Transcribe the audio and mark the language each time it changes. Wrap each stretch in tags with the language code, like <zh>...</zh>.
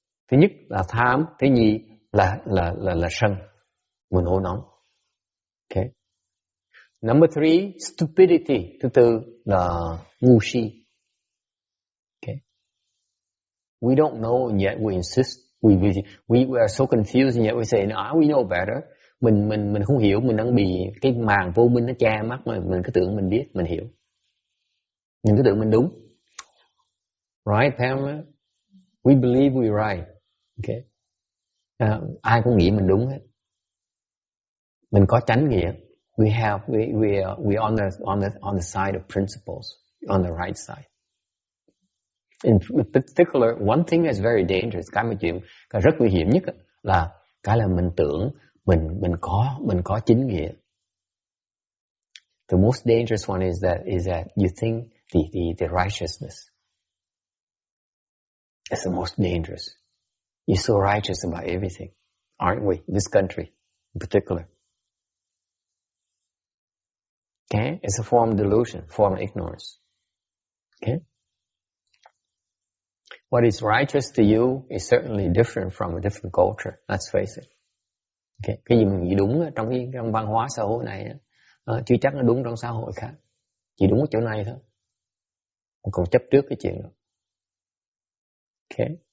<vi>Thứ nhất là tham, thứ nhì là sân, buồn nổi nóng.</vi> <en>Okay. Number three, stupidity.</en> <vi>Thứ tư là ngu si. Okay.</vi> <en>We don't know and yet we insist. We are so confused and yet we say, we know better.</en> <vi>Mình không hiểu, mình đang bị cái màn vô minh nó che mắt mà mình cứ tưởng mình biết, mình hiểu. Mình cứ tưởng mình đúng.</vi> <en>Right, Pamela? We believe we're right. Okay.</en> <vi>Ai cũng nghĩ mình đúng hết. Mình có chánh nghĩa.</vi> <en>We on the side of principles, on the right side. In particular, one thing that's very dangerous,</en> <vi>cái rất nguy hiểm nhất là cái là mình tưởng mình có chính nghĩa.</vi> <en>The most dangerous one is that you think the righteousness. That's the most dangerous. You're so righteous about everything, aren't we? This country, in particular. Okay, it's a form of delusion, form of ignorance. Okay. What is righteous to you is certainly different from a different culture. Let's face it. Okay.</en> <vi>Cái gì mình nghĩ đúng trong văn hóa xã hội này, chưa chắc nó đúng trong xã hội khác. Chỉ đúng ở chỗ này thôi. Còn chấp trước cái chuyện đó. Okay.</vi>